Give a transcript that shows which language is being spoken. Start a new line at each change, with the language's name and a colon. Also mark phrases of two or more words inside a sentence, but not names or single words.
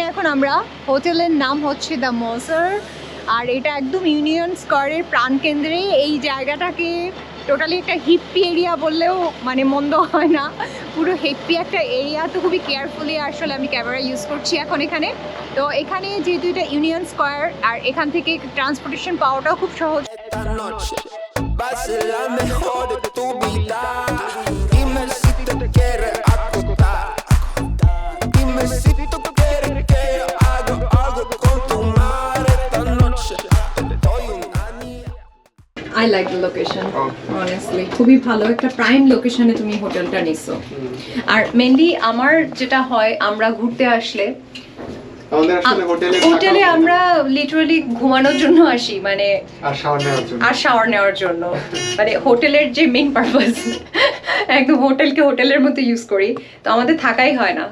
Bangla: এখন আমরা হোটেলের নাম হচ্ছে দ্য মজার, আর এটা একদম ইউনিয়ন স্কোয়ারের প্রাণকেন্দ্রে। এই জায়গাটাকে টোটালি একটা
English: hippie area
Bangla: বললেও মানে মন্দ হয় না, পুরো হিপ্পি একটা এরিয়া। তো খুবই কেয়ারফুলি আসলে আমি
English: camera use
Bangla: করছি এখন এখানে। তো এখানে যেহেতু এটা ইউনিয়ন স্কোয়ার, আর এখান থেকে ট্রান্সপোর্টেশন পাওয়াটাও খুব সহজ।
Spanish: Va a ser la mejor de tu vida. Dime si te quieres acostar. Dime si tú quieres que yo haga algo con tu madre esta noche. Te doy un anillo.
English: I like the location, honestly.
Bangla: খুবই ভালো একটা
English: prime location
Bangla: তুমি হোটেলটা নিছো। আর মেইনলি আমার যেটা হয়, আমরা ঘুরতে আসলে হোটেলে আমরা লিটারালি ঘুমানোর জন্য আসি, মানে আর শাওয়ার নেওয়ার জন্য। মানে হোটেলের যে
English: main purpose,
Bangla: একদম হোটেলকে হোটেলের মতো ইউজ করি, তো আমাদের থাকাই হয় না।